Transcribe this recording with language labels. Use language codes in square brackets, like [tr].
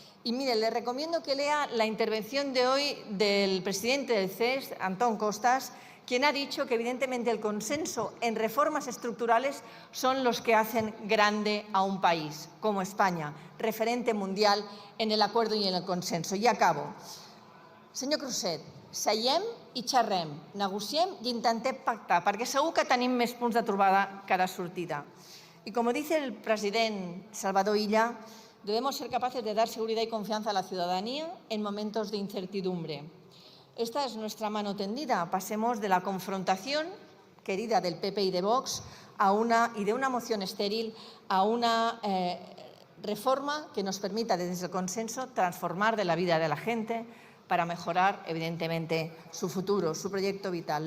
[es] Y mire, le recomiendo que lea la intervención de hoy del presidente del CES, Antón Costas, quien ha dicho que evidentemente el consenso en reformas estructurales son los que hacen grande a un país como España, referente mundial en el acuerdo y en el consenso. [ca] I acabo. Senyor Crusset, seiem i xerrem, negociem i intentem pactar, perquè segur que tenim més punts de trobada que de sortida. [es] Y como dice el presidente Salvador Illa, debemos ser capaces de dar seguridad y confianza a la ciudadanía en momentos de incertidumbre. Esta es nuestra mano tendida. Pasemos de la confrontación querida del PP y de Vox y de una moción estéril a una reforma que nos permita, desde el consenso, transformar de la vida de la gente para mejorar, evidentemente, su futuro, su proyecto vital.